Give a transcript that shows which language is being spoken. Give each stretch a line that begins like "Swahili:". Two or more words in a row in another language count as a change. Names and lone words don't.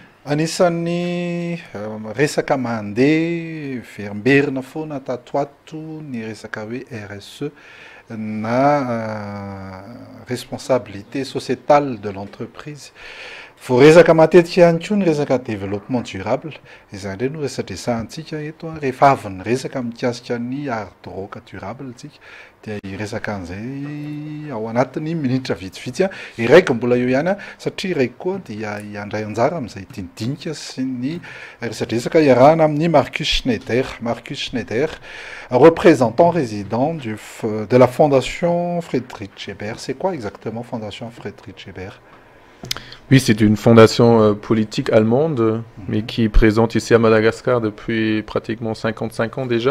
Malagasy: Anisan'ny resaka mandeha verimberina foana tato ato ny resaka hoe RSE na
French: responsabilité sociétale de l'entreprise.
Malagasy: Voaresaka matetika ihany koa ny resaka
French: développement durable,
Malagasy: izany indray no resadresantsika eto rehefa avy ny resaka mikasika ny ardoroka durable tsika dia iresaka an'izay ao anatin'ny minitra vitsivitsy. Iraiko mbola eo ihany satria iraiko koa dia iandray anjara amin'izay dindinika sy ny resadresaka iarahana amin'ny Marcus Schneider.
French: Marcus Schneider, représentant résident de la Fondation Friedrich Ebert. C'est quoi exactement Fondation Friedrich Ebert? Oui, c'est une fondation politique allemande, mais qui est présente ici à Madagascar depuis pratiquement 55 ans déjà.